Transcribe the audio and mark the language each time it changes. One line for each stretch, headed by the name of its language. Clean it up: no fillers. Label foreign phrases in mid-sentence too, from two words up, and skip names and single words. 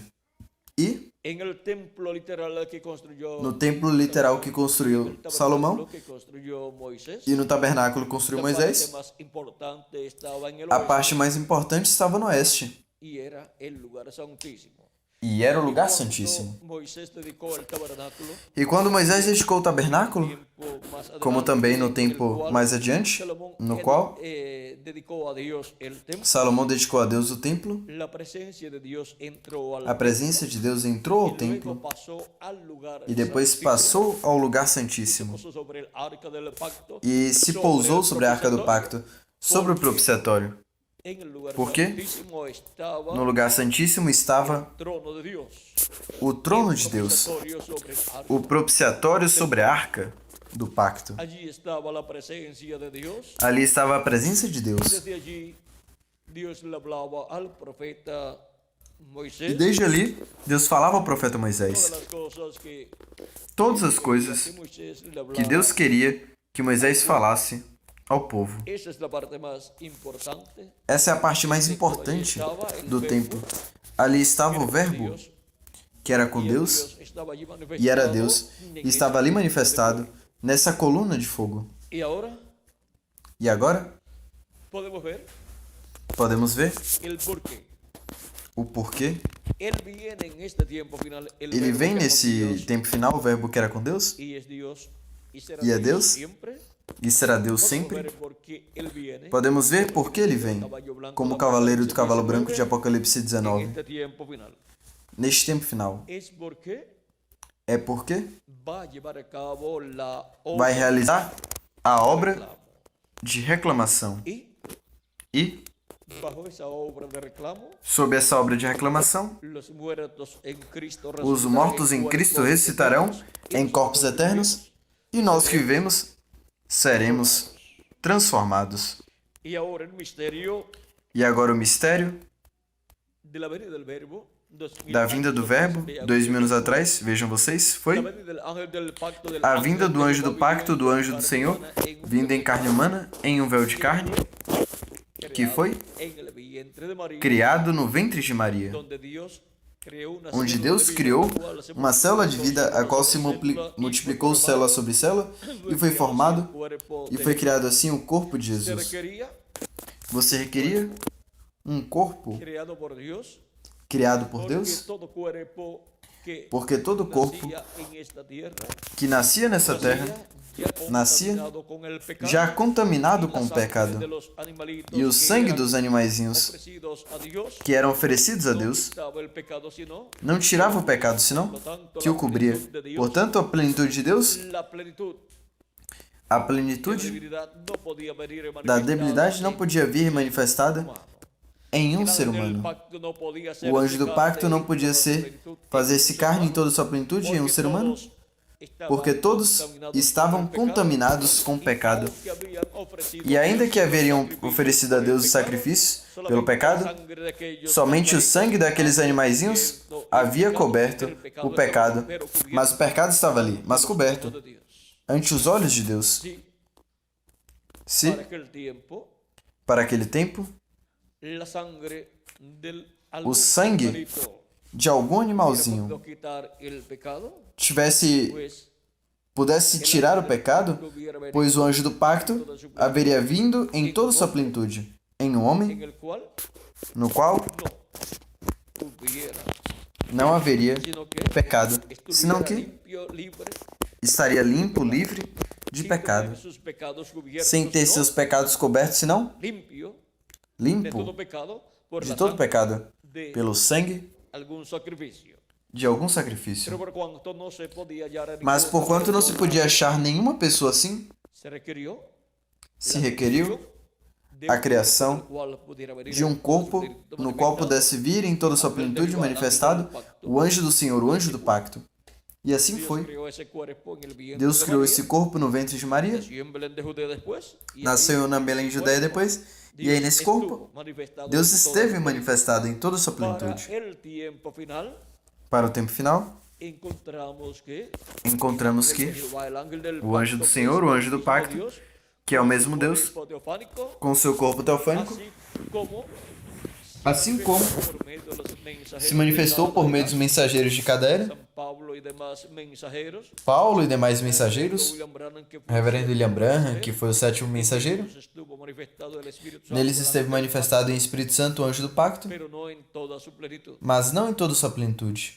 Portuguese: E no templo literal que construiu Salomão e no tabernáculo que construiu Moisés, a parte mais importante estava no oeste. E era o lugar
Spanish: Cuando
Portuguese: santíssimo.
Spanish: Moisés dedicó el tabernáculo,
Portuguese: E quando Moisés dedicou o tabernáculo,
Spanish: tiempo más como adelante,
Portuguese: também no
Spanish: en el
Portuguese: tempo
Spanish: cual
Portuguese: mais adiante,
Spanish: Salomón
Portuguese: no qual
Spanish: dedicó a Dios el templo,
Portuguese: Salomão dedicou a Deus o templo,
Spanish: la presencia de Dios entró al
Portuguese: a presença de Deus entrou ao
Spanish: templo y luego
Portuguese: templo
Spanish: pasó al lugar
Portuguese: e depois
Spanish: santísimo,
Portuguese: passou ao lugar
Spanish: se
Portuguese: santíssimo
Spanish: puso sobre el arca del pacto,
Portuguese: e se pousou sobre a arca do pacto, sobre o propiciatório.
Spanish: en el lugar ¿Por qué? santísimo estaba
Portuguese: No lugar santíssimo estava
Spanish: el trono de Dios,
Portuguese: o trono de Deus,
Spanish: propiciatorio sobre el arca.
Portuguese: o propiciatório sobre a arca do pacto.
Spanish: Allí estaba la presencia de Dios.
Portuguese: Ali estava a presença de Deus.
Spanish: Desde allí Dios le hablaba al profeta
Portuguese: E Moisés desde ali, Deus falava ao profeta Moisés
Spanish: todas las cosas que
Portuguese: todas as coisas
Spanish: Moisés le
Portuguese: que
Spanish: hablaba.
Portuguese: Deus queria que Moisés falasse ao povo.
Spanish: Esa es la parte más importante.
Portuguese: Essa é a parte mais importante do templo. Ali estava o Verbo, que era com Deus,
Spanish: Dios estaba allí
Portuguese: e era
Spanish: manifestado
Portuguese: Deus,
Spanish: en
Portuguese: e estava ali manifestado nessa coluna de fogo.
Spanish: Y ahora
Portuguese: E agora,
Spanish: podemos ver
Portuguese: podemos ver
Spanish: el porquê.
Portuguese: o porquê.
Spanish: Él viene en este tiempo final. El
Portuguese: Ele
Spanish: verbo
Portuguese: vem
Spanish: que era con
Portuguese: nesse
Spanish: Dios,
Portuguese: tempo final, o Verbo que era com Deus,
Spanish: y es Dios y será
Portuguese: e é
Spanish: Dios
Portuguese: Deus,
Spanish: siempre.
Portuguese: e será Deus
Spanish: Podemos
Portuguese: sempre.
Spanish: ver por qué él viene
Portuguese: Podemos ver por que ele vem, como o cavaleiro do cavalo branco de Apocalipse
Spanish: en 19. este tiempo final.
Portuguese: Neste tempo final,
Spanish: Es porque
Portuguese: é porque
Spanish: va a llevar a cabo la
Portuguese: vai realizar a obra
Spanish: reclamo.
Portuguese: de reclamação. E,
Spanish: Bajo esa obra de reclamo,
Portuguese: sob essa obra de reclamação,
Spanish: los muertos en Cristo
Portuguese: os
Spanish: resucitarán
Portuguese: mortos em Cristo
Spanish: cuerpos
Portuguese: ressuscitarão
Spanish: eternos,
Portuguese: em corpos eternos, e nós que vivemos seremos transformados.
Spanish: Y ahora el misterio
Portuguese: E agora o mistério
Spanish: de la venida del Verbo, 2000
Portuguese: da vinda do Verbo, 2000 anos atrás, vejam vocês, foi
Spanish: la venida del ángel del pacto, del
Portuguese: a
Spanish: ángel
Portuguese: vinda do
Spanish: que
Portuguese: anjo do
Spanish: va
Portuguese: pacto, do
Spanish: viviendo
Portuguese: anjo do
Spanish: en
Portuguese: Senhor,
Spanish: carne humana,
Portuguese: vindo em carne humana, em um véu de carne, que foi
Spanish: en el vientre de María,
Portuguese: criado no ventre de Maria,
Spanish: donde Dios creó una
Portuguese: onde
Spanish: célula
Portuguese: Deus
Spanish: de vida,
Portuguese: criou
Spanish: la cual se
Portuguese: uma célula de vida, a qual se
Spanish: multiplicó
Portuguese: multiplicou célula sobre célula, e foi formado, e foi criado assim o corpo de
Spanish: Se
Portuguese: Jesus.
Spanish: requería,
Portuguese: Você requeria um corpo
Spanish: creado por Dios,
Portuguese: criado por
Spanish: porque
Portuguese: Deus,
Spanish: todo cuerpo que
Portuguese: porque todo corpo
Spanish: nacía en esta tierra,
Portuguese: que nascia nessa terra nascia
Spanish: contaminado con el pecado,
Portuguese: já contaminado
Spanish: y la
Portuguese: com o
Spanish: sangre
Portuguese: pecado,
Spanish: de los animalitos
Portuguese: e o
Spanish: que
Portuguese: sangue
Spanish: eran
Portuguese: dos animaizinhos
Spanish: ofrecidos a Dios,
Portuguese: que eram oferecidos a
Spanish: no
Portuguese: Deus
Spanish: quitaba el pecado, sino,
Portuguese: não tirava o pecado, senão que o cobria. Portanto, a plenitude de Deus,
Spanish: la plenitud
Portuguese: a
Spanish: de la
Portuguese: plenitude
Spanish: divinidad no podía venir
Portuguese: da
Spanish: manifestada
Portuguese: debilidade não podia vir manifestada
Spanish: humano.
Portuguese: em um
Spanish: El
Portuguese: ser
Spanish: ángel del
Portuguese: humano.
Spanish: pacto no podía ser
Portuguese: O anjo do
Spanish: carne
Portuguese: pacto não
Spanish: en
Portuguese: podia
Spanish: toda su
Portuguese: ser
Spanish: plenitud en
Portuguese: fazer-se
Spanish: un ser
Portuguese: carne em
Spanish: humano,
Portuguese: toda sua plenitude em um
Spanish: porque
Portuguese: ser humano, todos estavam porque todos contaminados estavam com o pecado, contaminados com o e pecado.
Spanish: aunque habían ofrecido
Portuguese: E ainda que haveriam sacrifícios oferecido a
Spanish: por
Portuguese: Deus o
Spanish: el
Portuguese: sacrifício
Spanish: pecado,
Portuguese: pelo pecado,
Spanish: solamente a sangre de aquellos
Portuguese: somente o sangue daqueles animaizinhos
Spanish: cubierto
Portuguese: havia
Spanish: el pecado,
Portuguese: coberto
Spanish: el pecado
Portuguese: o pecado,
Spanish: pero cubierto
Portuguese: mas o pecado estava ali, mas
Spanish: ante los
Portuguese: coberto,
Spanish: ojos de Dios.
Portuguese: ante os olhos de Deus.
Spanish: Sí,
Portuguese: Se,
Spanish: para aquel tiempo,
Portuguese: para aquele tempo,
Spanish: la sangre del
Portuguese: o sangue
Spanish: animalito
Portuguese: de algum animalzinho
Spanish: pudo quitar el pecado,
Portuguese: tivesse
Spanish: pues
Portuguese: pudesse tirar o pecado, pois o anjo do pacto haveria vindo em toda sua plenitude, em um
Spanish: en
Portuguese: homem
Spanish: el cual
Portuguese: no qual
Spanish: no hubiera,
Portuguese: não haveria
Spanish: sino que
Portuguese: pecado, senão
Spanish: estuviera
Portuguese: que
Spanish: limpio, libre,
Portuguese: estaria limpo, livre de
Spanish: sin
Portuguese: pecado,
Spanish: tener sus pecados cubiertos,
Portuguese: sem ter
Spanish: sino
Portuguese: seus pecados cobertos, senão
Spanish: limpio de
Portuguese: limpo
Spanish: todo pecado por
Portuguese: de
Spanish: la
Portuguese: todo
Spanish: sangre
Portuguese: pecado,
Spanish: de
Portuguese: pelo sangue
Spanish: algún sacrificio.
Portuguese: de algum
Spanish: Pero
Portuguese: sacrifício.
Spanish: por cuanto no se podía hallar a
Portuguese: Mas
Spanish: ninguna
Portuguese: porquanto não se
Spanish: persona,
Portuguese: podia achar nenhuma pessoa assim,
Spanish: se requirió
Portuguese: se requeriu
Spanish: de
Portuguese: a
Spanish: un
Portuguese: criação
Spanish: cuerpo, el cual pudiera venir
Portuguese: de um
Spanish: en
Portuguese: corpo
Spanish: todo su espíritu
Portuguese: no qual
Spanish: manifestado,
Portuguese: pudesse vir em toda sua plenitude manifestado o anjo do Senhor, o anjo do pacto. E assim
Spanish: Dios
Portuguese: foi.
Spanish: creó ese cuerpo en el vientre
Portuguese: Deus
Spanish: de
Portuguese: criou
Spanish: María,
Portuguese: esse corpo no ventre de Maria,
Spanish: nació en Belén de Judea después, y
Portuguese: nasceu
Spanish: ahí
Portuguese: na Belém, Judéia depois, e aí nesse corpo, Deus esteve manifestado em toda sua
Spanish: Para
Portuguese: plenitude.
Spanish: el tiempo final,
Portuguese: Para o tempo final,
Spanish: encontramos que
Portuguese: encontramos que
Spanish: el ángel del
Portuguese: o anjo do
Spanish: pacto,
Portuguese: Senhor, o anjo do
Spanish: mismo
Portuguese: pacto,
Spanish: Dios,
Portuguese: que é o mesmo Deus,
Spanish: cuerpo teofánico,
Portuguese: com seu corpo teofânico,
Spanish: así como
Portuguese: assim como
Spanish: por medio de los mensajeros
Portuguese: se manifestou por meio dos mensageiros de cada era,
Spanish: San
Portuguese: Paulo e demais mensageiros, Reverendo William Branham, que foi o 7º mensageiro, neles esteve manifestado em Espírito Santo o anjo do pacto, mas não em toda sua plenitude.